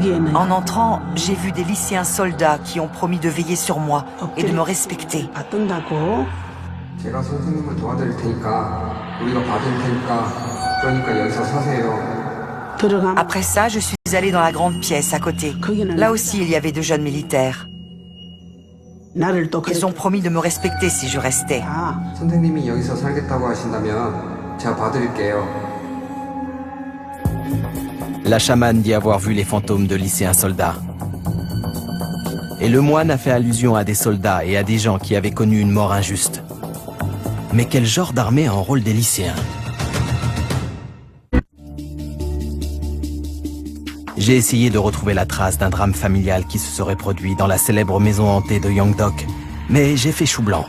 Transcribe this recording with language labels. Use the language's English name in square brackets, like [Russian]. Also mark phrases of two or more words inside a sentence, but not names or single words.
[French] En entrant, j'ai vu des lycéens soldats qui ont promis de veiller sur moi et de me respecter. [Korean] 제가 선생님을 도와드릴 테니까 우리가 봐줄 테니까 그러니까 여기서 서세요. [French] Après ça, je suis allée dans la grande pièce à côté. Là aussi, il y avait deux jeunes militaires. Ils ont promis de me respecter si je restais. [Korean] 선생님이 여기서 살겠다고 하신다면 제가 봐드릴게요. [French] La chamane dit avoir vu les fantômes de lycéens soldats. Et le moine a fait allusion à des soldats et à des gens qui avaient connu une mort injuste. Mais quel genre d'armée enrôle des lycéens? J'ai essayé de retrouver la trace d'un drame familial qui se serait produit dans la célèbre maison hantée de Yangdok, mais j'ai fait chou blanc.